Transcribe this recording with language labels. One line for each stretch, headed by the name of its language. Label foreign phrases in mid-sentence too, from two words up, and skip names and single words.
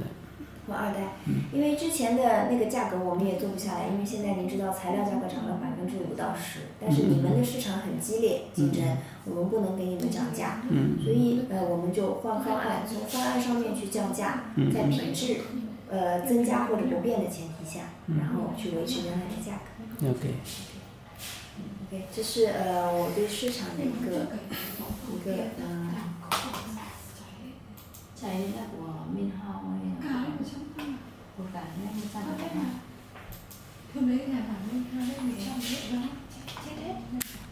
Chinese: 换2代，因为之前的那个价格我们也做不下来，因为现在您知道材料价格涨了5%到10%，但是你们的市场很激烈竞争，我们不能给你们涨价，所以我们就换方案，从方案上面去降价，在品质增加或者不变的前提下，然后去维持原来的价格。 OK，这是我对市场的一个
Vietnamese: chạy là của Minh Hào hay là của cả anh gia đình. Hôm đấy nhà bạn Minh Hào đấy 100 triệu đó chết hết.